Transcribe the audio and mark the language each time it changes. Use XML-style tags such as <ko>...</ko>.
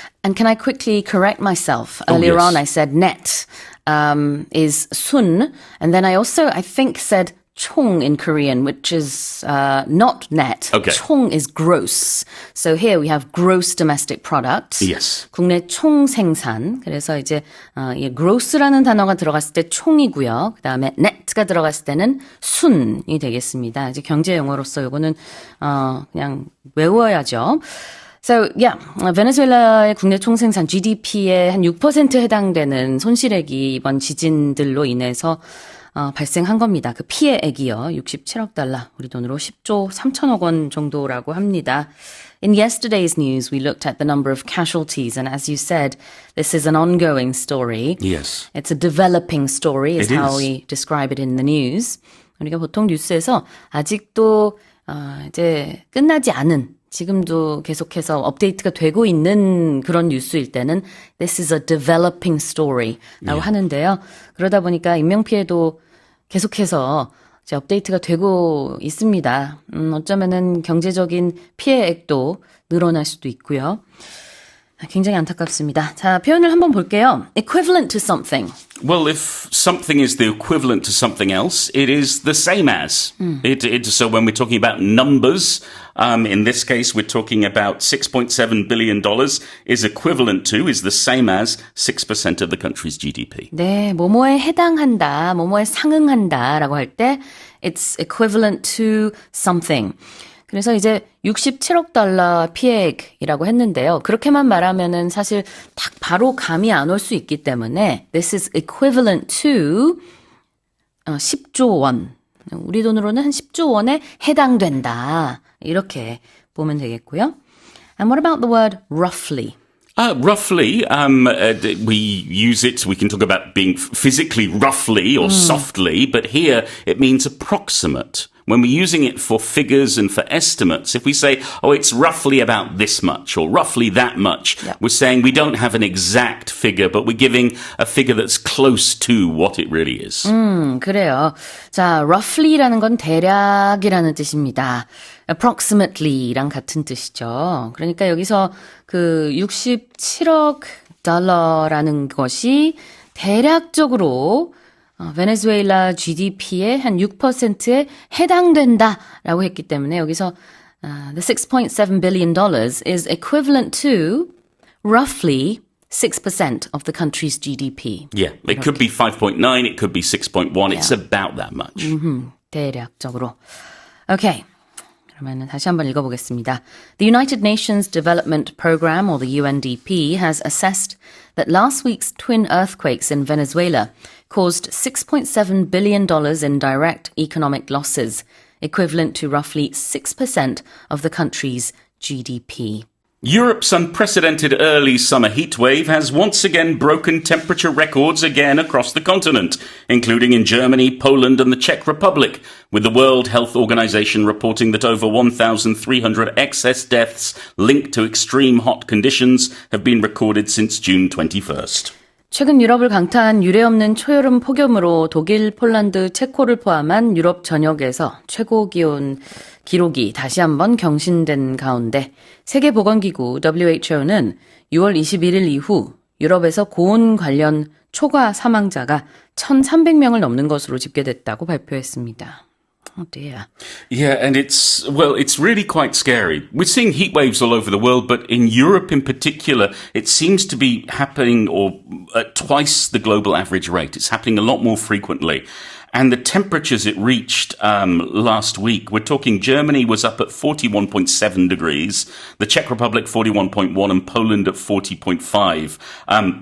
<en>And can I quickly correct myself? Earlier yes. on, I said net is sun, and then I think said 총 in Korean, which is not net. Okay. 총 is gross. So here we have gross domestic product. Yes.</en> <ko>국내 총 생산. 그래서 이제 이 gross라는 단어가 들어갔을 때 총이고요. 그다음에 net가 들어갔을 때는 순이 되겠습니다. 이제 경제 용어로서 이거는 그냥 외워야죠.</ko> <en>So, yeah,</en> <ko>베네수엘라의 국내 총생산 GDP의 한 6%에 해당되는 손실액이 이번 지진들로 인해서 발생한 겁니다. 그 피해액이요. 67억 달러, 우리 돈으로 10조 3천억 원 정도라고 합니다.</ko> <en>In yesterday's news, we looked at the number of casualties, and as you said, this is an ongoing story. Yes. It's a developing story, is It how is. we describe it in the news.</en> <ko>우리가 보통 뉴스에서 아직도 이제 끝나지 않은 지금도 계속해서 업데이트가 되고 있는 그런 뉴스일 때는</ko> <en>This is a developing story</en> <ko>라고 하는데요. 그러다 보니까 인명피해도 계속해서 이제 업데이트가 되고 있습니다. 어쩌면은 경제적인 피해액도 늘어날 수도 있고요. 굉장히 안타깝습니다. 자, 표현을 한번 볼게요.</ko> <en>Equivalent to something. Well, if something is the equivalent to something else, it is the same as. So when we're talking about numbers, in this case, we're talking about $6.7 billion is equivalent to, is the same as 6% of the country's GDP.</en> <ko>네, 뭐뭐에 해당한다, 뭐뭐에 상응한다라고 할 때</ko> <en>it's equivalent to something.</en> <ko>그래서 이제 67억 달러 피해액이라고 했는데요. 그렇게만 말하면은 사실 딱 바로 감이 안 올 수 있기 때문에</ko> <en>this is equivalent to</en> <ko>10조 원. 우리 돈으로는 한 10조 원에 해당된다. 이렇게 보면 되겠고요.</ko> <en>And what about the word roughly? Roughly, we use it, we can talk about being physically roughly or softly, but here it means approximate. When we're using it for figures and for estimates, if we say, oh, it's roughly about this much or roughly that much, we're saying we don't have an exact figure, but we're giving a figure that's close to what it really is.</en> <ko>그래요. 자, roughly라는 건 대략이라는 뜻입니다. approximately랑 같은 뜻이죠. 그러니까 여기서 그 67억 달러라는 것이 대략적으로 베네수엘라 GDP의 한 6%에 해당된다라고 했기 때문에 여기서</ko> <en>the $6.7 billion is equivalent to roughly 6% of the country's GDP. Yeah, it could be 5.9, it could be 6.1, it's about that much.</en> <ko>대략적으로.</ko> <en>Okay.</en> <ko>그러면 다시 한번 읽어보겠습니다.</ko> <en>The United Nations Development Programme, or the UNDP, has assessed that last week's twin earthquakes in Venezuela caused $6.7 billion in direct economic losses, equivalent to roughly 6% of the country's GDP. Europe's unprecedented early summer heatwave has once again broken temperature records again across the continent, including in Germany, Poland and the Czech Republic, with the World Health Organization reporting that over 1,300 excess deaths linked to extreme hot conditions have been recorded since June 21st.</en> <ko>최근 유럽을 강타한 유례없는 초여름 폭염으로 독일, 폴란드, 체코를 포함한 유럽 전역에서 최고 기온 기록이 다시 한번 경신된 가운데 세계보건기구 WHO는 6월 21일 이후 유럽에서 고온 관련 초과 사망자가 1,300명을 넘는 것으로 집계됐다고 발표했습니다.</ko> <en>Oh dear. Yeah, and it's really quite scary. We're seeing heat waves all over the world, but in Europe in particular, it seems to be happening at twice the global average rate. It's happening a lot more frequently. And the temperatures it reached last week, we're talking Germany was up at 41.7 degrees, the Czech Republic 41.1, and Poland at 40.5.</en>